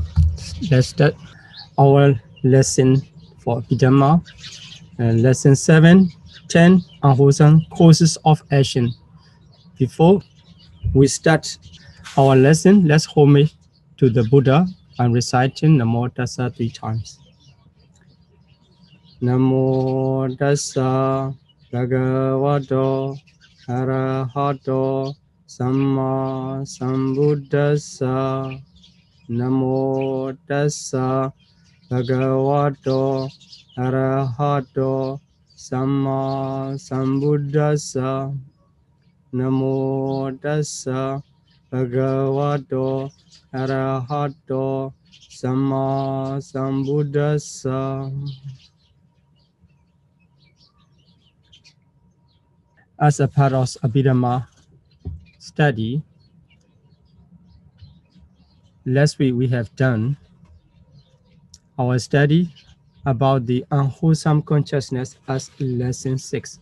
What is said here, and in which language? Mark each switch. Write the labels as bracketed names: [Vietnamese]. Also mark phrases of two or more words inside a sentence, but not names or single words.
[English] Let's start our lesson for Abhidhamma, lesson 7, 10, Unwholesome Courses of Action. Before we start our lesson, let's homage to the Buddha by reciting [Pali] Namo Tassa [English] 3 times. [Pali] Namo Tassa Bhagavato Arahato Samma Sambuddhassa. Namo Tassa Bhagavato Arahato Samma Sambuddhassa. Namo Tassa Bhagavato Arahato Samma Sambuddhassa. [English] As a part of Abhidhamma study, last week we have done our study about the unwholesome consciousness as lesson 6.